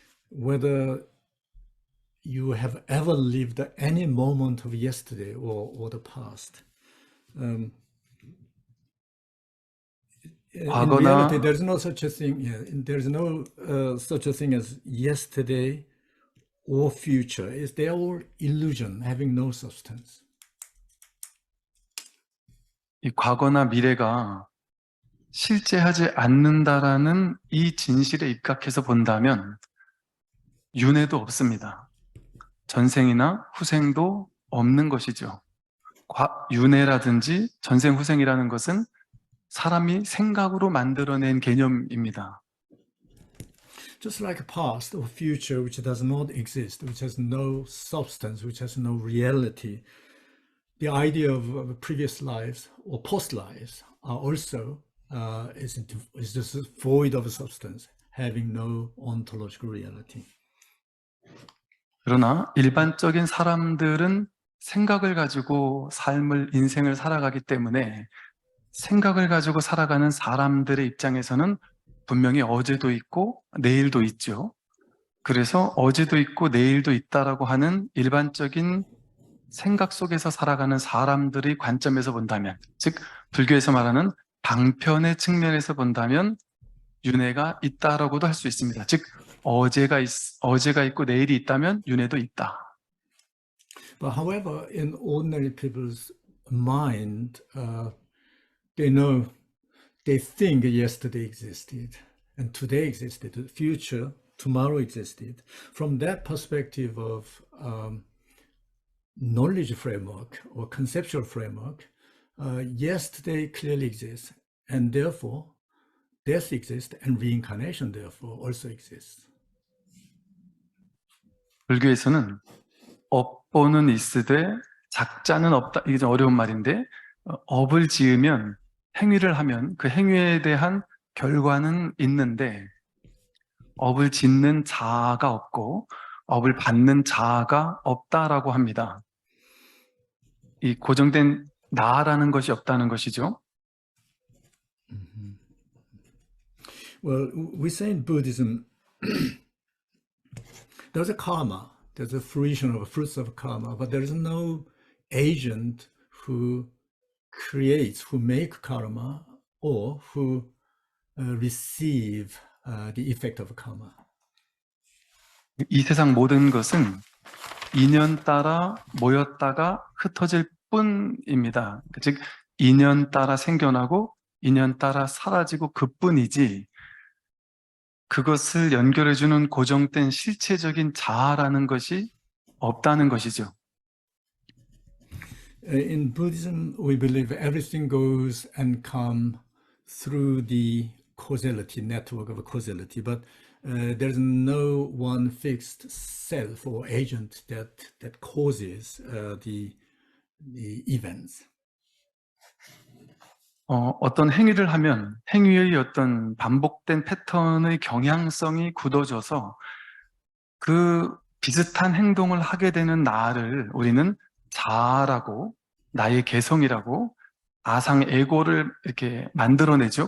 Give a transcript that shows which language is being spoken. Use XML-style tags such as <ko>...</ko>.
<en>Whether you have ever lived any moment of yesterday or the past. In reality, there's no such a thing. There's no such a thing as yesterday or future. They are all illusion, having no substance.</en> <ko>이 과거나 미래가 실제하지 않는다라는 이 진실에 입각해서 본다면 윤회도 없습니다. 전생이나 후생도 없는 것이죠. 윤회라든지 전생 후생이라는 것은 사람이 생각으로 만들어낸 개념입니다.</ko> <en>Just like a past or future which does not exist, which has no substance, which has no reality, the idea of previous lives or post lives are also is just void of substance, having no ontological reality.</en> <ko>그러나 일반적인 사람들은 생각을 가지고 인생을 살아가기 때문에 생각을 가지고 살아가는 사람들의 입장에서는 분명히 어제도 있고 내일도 있죠. 그래서 어제도 있고 내일도 있다라고 하는 일반적인 생각 속에서 살아가는 사람들의 관점에서 본다면, 즉 불교에서 말하는 방편의 측면에서 본다면 윤회가 있다라고도 할 수 있습니다. 즉 어제가 있고 내일이 있다면 윤회도 있다.</ko> <en>But however, in ordinary people's mind, they think yesterday existed and today existed, the future, tomorrow existed. From that perspective of knowledge framework or conceptual framework, yesterday clearly exists, and therefore death exists, and reincarnation therefore also exists.</en> <ko>불교에서는 업보는 있으되 작자는 없다. 이게 좀 어려운 말인데, 업을 지으면, 행위를 하면 그 행위에 대한 결과는 있는데 업을 짓는 자아가 없고 업을 받는 자아가 없다라고 합니다. 이 고정된 나라는 것이 없다는 것이죠.</ko> <en>Well, we say in Buddhism, there's a karma, there's a fruition of fruits of karma, but there is no agent who creates, who make karma, or who receive the effect of karma.</en> <ko>이 세상 모든 것은 인연 따라 모였다가 흩어질 뿐입니다. 즉 인연 따라 생겨나고 인연 따라 사라지고 그뿐이지 그것을 연결해주는 고정된 실체적인 자아라는 것이 없다는 것이죠.</ko> <en>In Buddhism, we believe everything goes and comes through the causality, network of causality, but there's no one fixed self or agent that causes the events.</en> <ko>어떤 행위를 하면 행위의 어떤 반복된 패턴의 경향성이 굳어져서 그 비슷한 행동을 하게 되는 나를 우리는 자아라고, 나의 개성이라고, 아상 에고를 이렇게 만들어내죠.</ko>